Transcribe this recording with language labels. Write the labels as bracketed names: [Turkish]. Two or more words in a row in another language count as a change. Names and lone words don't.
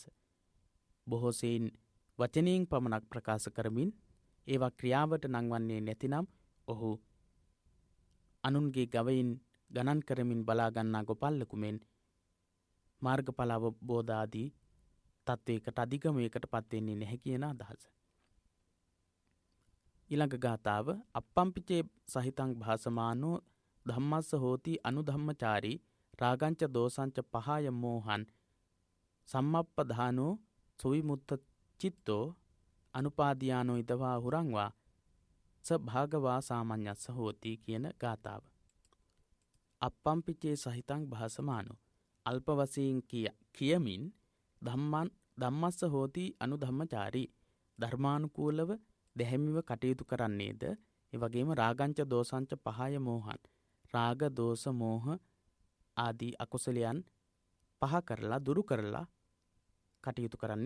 [Sinhala] බොහෝ සෙයින් වචනයෙන් පමණක් ප්‍රකාශ කරමින් ඒවා ක්‍රියාවට නංවන්නේ නැතිනම් ඔහු අනුන්ගේ ගවයින් ගණන් කරමින් බලා ගන්නා ගොපල්ලෙකු මෙන් මාර්ගඵල අවබෝධ ආදී තත්වයකට අධිගමයකට පත් වෙන්නේ නැහැ කියන අදහස. ඊළඟ ගාථාව [Pali] අප්පම්පිචේ සහිතං භාසමානෝ ධම්මස්ස හෝති අනුධම්මචාරී රාගංච දෝසංච පහය මෝහන් සම්මප්පදානෝ සුවිමුත්ත චිත්තෝ අනුපාදියානෝ ඉදවා හුරංවා ස භාගවා සාමඤ්ඤස්ස හෝති [Sinhala] කියන ගාථාව. [Pali] අප්පම්පිචේ සහිතං භාසමානෝ [Sinhala] අල්ප වශයෙන් කියමින් [Pali] ධම්මස්ස හෝති අනුධම්මචාරී [Sinhala] ධර්මානුකූලව දැහැමිව කටයුතු කරන්නේද, ඒ වගේම [Pali] රාගංච දෝසංච පහය මෝහන් [Sinhala] රාග දෝෂ මෝහ ආදී අකුසලයන් පහ කරලා දුරු කරලා කටයුතු කරන්නේ.